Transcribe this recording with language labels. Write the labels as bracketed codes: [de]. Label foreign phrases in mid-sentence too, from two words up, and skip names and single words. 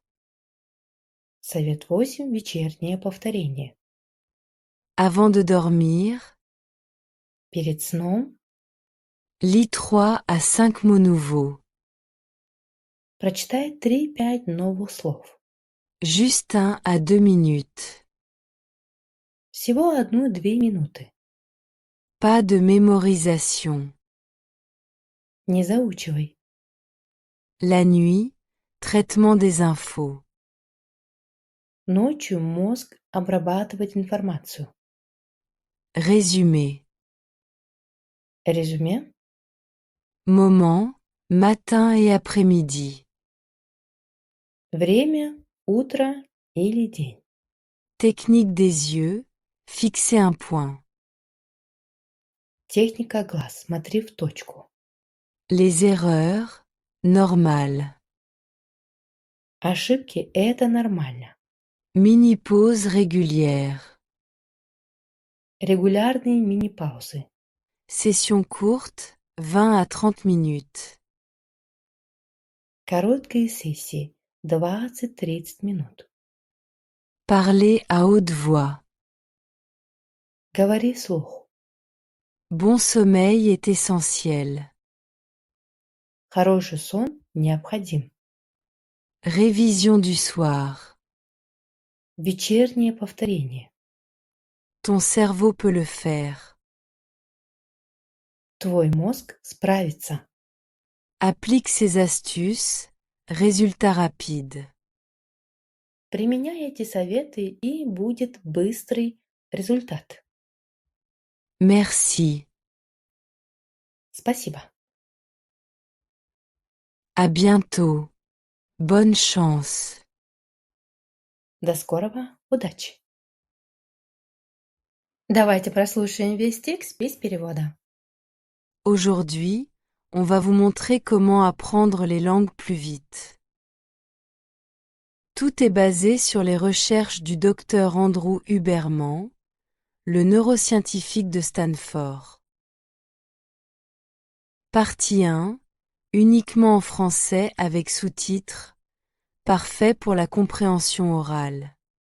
[ru] Совет 8. Вечернее повторение. [fr] Avant de dormir, [ru] Перед сном [fr] lis 3 à 5 mots nouveaux. [ru] прочитай 3-5 новых слов. [fr] Juste 1 à 2 minutes. [ru] Всего 1-2 минуты. [fr] Pas de mémorisation. [ru] Не заучивай. [fr] La nuit, traitement des infos. [ru] Ночью мозг обрабатывает информацию. [fr] Résumé. [ru] Резюме. [fr] Moment, matin et après-midi. [ru] Время, утро или день. [fr] Technique des yeux, fixer un point. [ru] Техника глаз. Смотри в точку. [fr] Les erreurs, normal. [ru] Ошибки – это нормально. [fr] Mini-pause régulière. [ru] Регулярные мини-паузы. [fr] Session courte, 20 à 30 minutes. [ru] Короткие сессии. 20-30 минут. [fr] Parler à haute voix. [ru] Говори вслух. [fr] Bon sommeil est essentiel. [ru] Хороший сон необходим. [fr] Révision du soir. [ru] Вечернее повторение. [fr] Ton cerveau peut le faire. [ru] Твой мозг справится. [fr] Applique ces astuces, résultat rapide. [ru] Применяй эти советы, и будет быстрый результат. [fr] Merci. [ru] Спасибо. [fr] À bientôt. Bonne chance. [ru] До скорого. Удачи. Давайте прослушаем весь текст без перевода. [fr] Aujourd'hui, on va vous montrer comment apprendre les langues plus vite. Tout est basé sur les recherches du docteur Andrew Huberman, le neuroscientifique de Stanford. Partie 1, uniquement en français avec sous-titres, parfait pour la compréhension orale.